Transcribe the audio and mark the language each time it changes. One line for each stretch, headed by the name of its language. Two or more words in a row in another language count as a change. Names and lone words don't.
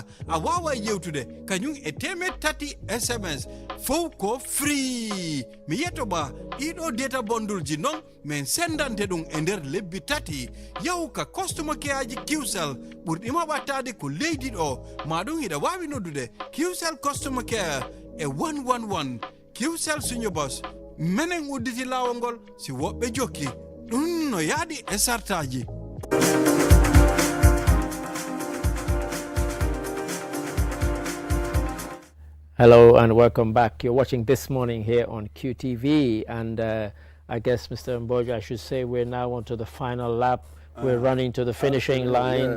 Fula: a wawa yewtude kanyum e temetati sms fof ko free mi yettoma ɗiɗo data bondulji non min sendante ɗum e nder lebbi tati yahu ka
English: customer care
Fula: aji Qcell ɓurɗima wattade ko leydi ɗo maɗum hiɗa wawi noddude Qcell
English: customer care
Fula: e 111 Qcell Sunyabos menen udditi lawol ngol si woɓɓe jokki ɗum no yaadi e sartaji.
English: Hello and welcome back. You're watching This Morning here on QTV, and I guess, Mr. Mboja, I should say we're now onto the final lap. We're running to the finishing line,